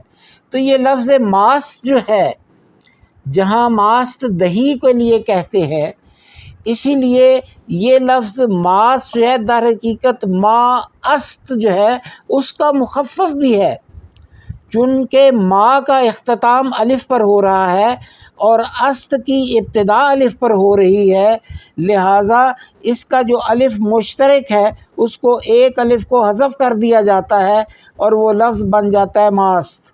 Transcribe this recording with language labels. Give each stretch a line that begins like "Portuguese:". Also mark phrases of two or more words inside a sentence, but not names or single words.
Urdu: تو یہ لفظ ماست جو ہے، جہاں ماست دہی کے لیے کہتے ہیں، اسی لیے یہ لفظ ماست جو ہے در حقیقت
Persian: ما است
Urdu: جو ہے اس کا مخفف بھی ہے، چونکہ ما کا اختتام الف پر ہو رہا ہے اور است کی ابتدا الف پر ہو رہی ہے، لہٰذا اس کا جو الف مشترک ہے اس کو ایک الف کو حذف کر دیا جاتا ہے اور وہ لفظ بن جاتا ہے ماست۔